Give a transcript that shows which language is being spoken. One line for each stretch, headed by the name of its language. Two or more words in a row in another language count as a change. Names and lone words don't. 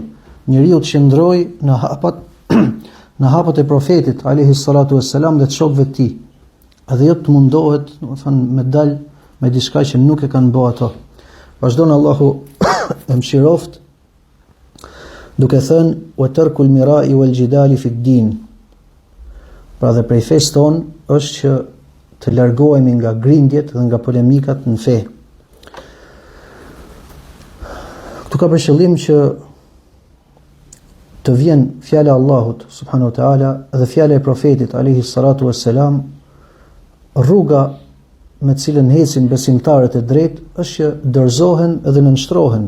Albanian: Njeriu të qëndrojë në hapat në hapat e profetit
Arabic: عليه الصلاة والسلام
Albanian: dhe të shokëve të tij. Edhe jo të mundohet, domethënë, me dal me diçka që nuk e kanë bërë ato. Vazhdon Allahu e mëshiroft duke thënë:
Arabic: وترك المراء والجدال في الدين.
Albanian: Pra dhe prej fesë tonë është që të largohemi nga grindjet dhe nga polemikat në fe. Këtu ka për qëllim që të vjen fjala e Allahut
Arabic: سبحانه وتعالى
Albanian: dhe fjala e profetit
Arabic: عليه الصلاة والسلام,
Albanian: rruga me të cilën ecin besimtarët e drejtë është që dorëzohen dhe nënshtrohen.